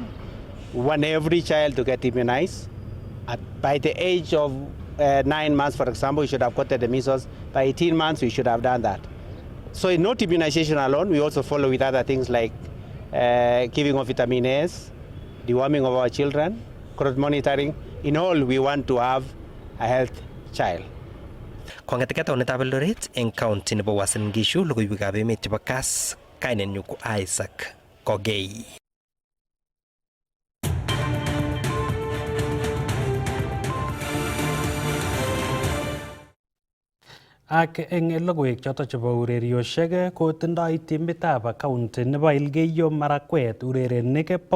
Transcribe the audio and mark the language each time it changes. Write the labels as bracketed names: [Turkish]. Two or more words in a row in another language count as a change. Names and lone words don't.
[English] We want every child to get immunized. By the age of 9 months, for example, we should have gotten the measles. By 18 months, we should have done that. So not immunization alone, we also follow with other things like giving of vitamin A's, deworming of our children, growth monitoring. In all, we want to have a healthy child. [Kalenjin] Kong'etegei taunetab Eldoret eng county nebo Uasin Gishu, logoiwekab emet chebo Kass, kainenyu ko Isaac Kogei. Ak eng logoiwek choto chebo urerioshek kotindoi timitab county nebo Elgeyo Marakwet urerenik